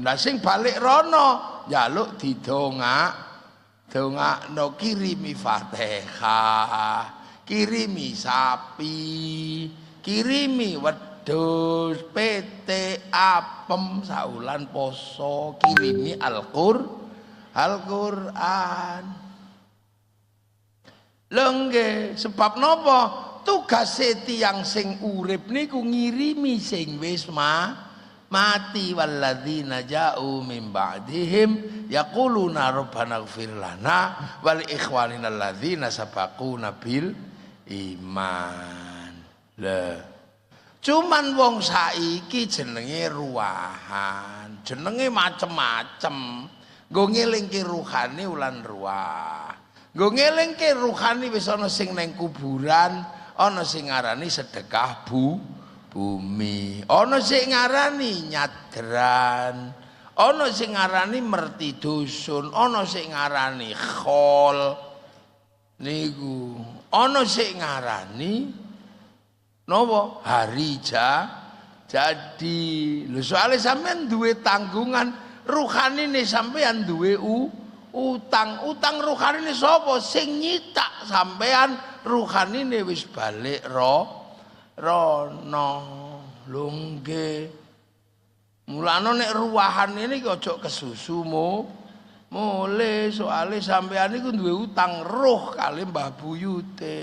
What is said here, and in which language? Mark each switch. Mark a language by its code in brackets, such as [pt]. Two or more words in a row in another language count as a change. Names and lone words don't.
[jv] Sing balik rono njaluk dongakno kirimi Fatihah, kirimi sapi, kirimi wedhus, pete, apem saulan poso, kirimi Al-Qur'an. Lho nggih, sebab napa? Tugase tiyang sing urip niku ngirimi sing wis mati. [ar] والذين جاءوا من بعدهم يقولون ربنا اغفر لنا ولإخواننا الذين سبقونا بالإيمان. [jv] Lah cuman wong saiki jenenge ruwahan, jenenge macem-macem. Nggo ngelingke ruhani ulan ruah. Nggo ngelingke ruhani wis ana sing nang kuburan, ana sing ngarani sedekah bumi, ana sing ngarani nyadran, ana sing ngarani merti dusun, ana sing ngarani khol niku, ana sing ngarani napa [id] hari jadi. [jv] Lho soalé sampean duwe tanggungan ruhanine, sampean duwe utang ruhanine sapa sing nyitak sampean ruhanine wis balik rono. Lho nggih, mulane nek ruwahan ini aja kesusu mule, soalé sampean iku duwe utang roh kali Mbah Buyute.